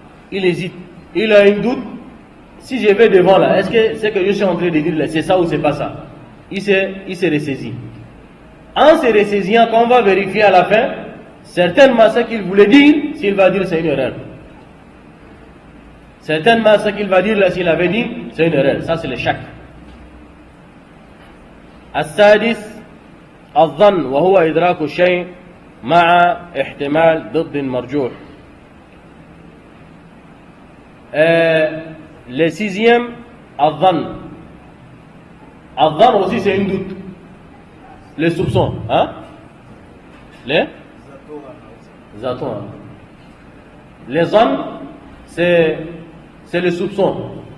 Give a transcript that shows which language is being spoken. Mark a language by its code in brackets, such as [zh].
[fr] Il a une doute. Si je vais devant là, est-ce que ce que je suis en train de dire là, c'est ça ou c'est pas ça? Il s'est ressaisit. En se ressaisissant, quand on va vérifier à la fin, certainement ce qu'il voulait dire, s'il va dire c'est une erreur. Certainement ce qu'il va dire là, s'il avait dit, c'est une erreur. Ça c'est le shak. [ar] السادس الظن وهو إدراك الشيء مع احتمال ضد مرجوح. [fr] Le sixième, الظن. الظن aussi c'est une doute. Les soupçons, hein? Les zatons. Les zon, c'est le soupçon.